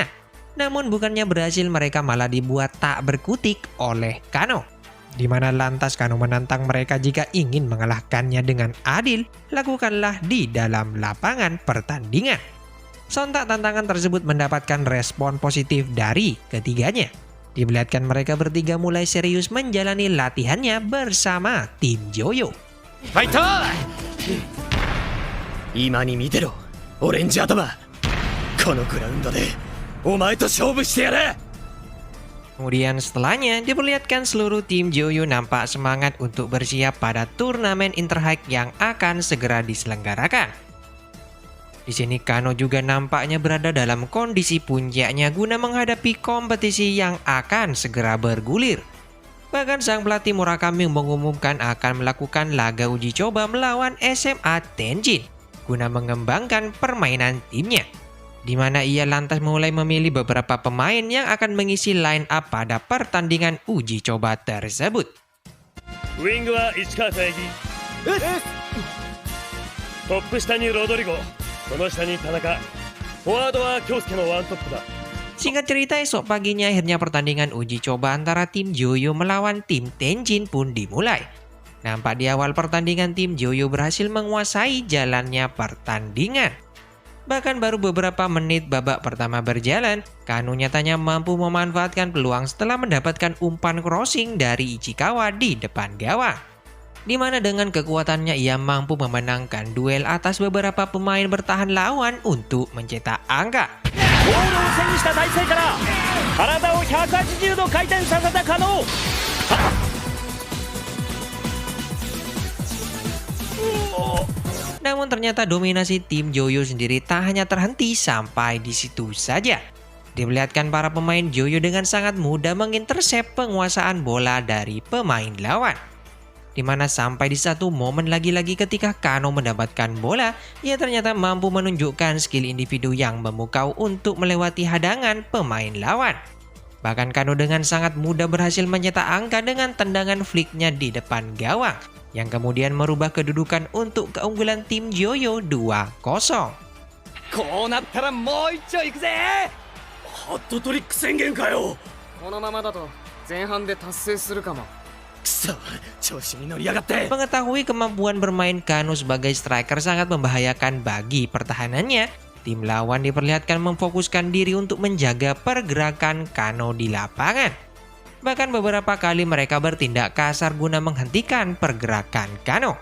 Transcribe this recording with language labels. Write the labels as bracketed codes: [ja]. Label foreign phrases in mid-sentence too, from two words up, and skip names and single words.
[id] Namun bukannya berhasil, mereka malah dibuat tak berkutik oleh Kano, di mana lantas Kano menantang mereka jika ingin mengalahkannya dengan adil, lakukanlah di dalam lapangan pertandingan. Sontak tantangan tersebut mendapatkan respon positif dari ketiganya. Diperlihatkan mereka bertiga mulai serius menjalani latihannya bersama tim Joyo. Fighter! [ja] 今に見てろ、オレンジ頭。このグラウンドでお前と勝負してやれ。 [id] Kemudian setelahnya diperlihatkan seluruh tim Joyo nampak semangat untuk bersiap pada turnamen Interhike yang akan segera diselenggarakan. Di sini Kano juga nampaknya berada dalam kondisi puncaknya guna menghadapi kompetisi yang akan segera bergulir. Bahkan sang pelatih Murakami mengumumkan akan melakukan laga uji coba melawan SMA Tenjin guna mengembangkan permainan timnya, di mana ia lantas mulai memilih beberapa pemain yang akan mengisi [en] line up [id] pada pertandingan uji coba tersebut. [ja] ウイングは市川佐伯、トップ下にロドリゴ、その下に田中、フォワードは京介のワントップだ。 [id] Singkat cerita, esok paginya akhirnya pertandingan uji coba antara tim Joyo melawan tim Tenjin pun dimulai. Nampak di awal pertandingan tim Joyo berhasil menguasai jalannya pertandingan. Bahkan baru beberapa menit babak pertama berjalan, Kano nyatanya mampu memanfaatkan peluang setelah mendapatkan umpan crossing dari Ichikawa di depan gawang, di mana dengan kekuatannya ia mampu memenangkan duel atas beberapa pemain bertahan lawan untuk mencetak angka. [ja] ボールを背にした体勢から体を180度回転させた可能。 [id] Namun ternyata dominasi tim Joyo sendiri tak hanya terhenti sampai di situ saja. Diperlihatkan para pemain Joyo dengan sangat mudah mengintersep penguasaan bola dari pemain lawan, di mana sampai di satu momen lagi-lagi ketika Kano mendapatkan bola, ia ternyata mampu menunjukkan skill individu yang memukau untuk melewati hadangan pemain lawan. Bahkan Kano dengan sangat mudah berhasil mencetak angka dengan tendangan flicknya di depan gawang, yang kemudian merubah kedudukan untuk keunggulan tim Joyo 2-0. [ja] こうなったらもう一丁行くぜ。ハットトリック宣言かよ。このままだと前半で達成するかも。調子に乗りやがって。 [id] Mengetahui kemampuan bermain Kano sebagai striker sangat membahayakan bagi pertahanannya, tim lawan diperlihatkan memfokuskan diri untuk menjaga pergerakan Kano di lapangan. Bahkan beberapa kali mereka bertindak kasar guna menghentikan pergerakan Kano.